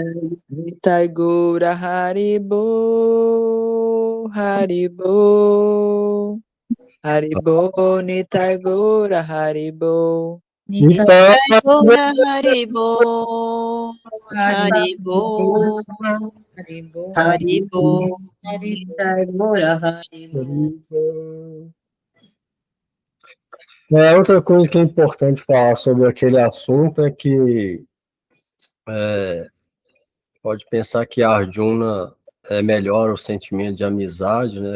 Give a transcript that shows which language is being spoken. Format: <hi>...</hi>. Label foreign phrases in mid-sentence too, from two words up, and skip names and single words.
<pt>Nitai Gaura Haribo, Haribo, Haribo, Nitai Gaura Haribo. Nitai Gaura Haribo, Haribo, Haribo, Haribo. Outra coisa que é importante falar sobre aquele assunto é que pode pensar que a Arjuna melhora o sentimento de amizade, né?</pt>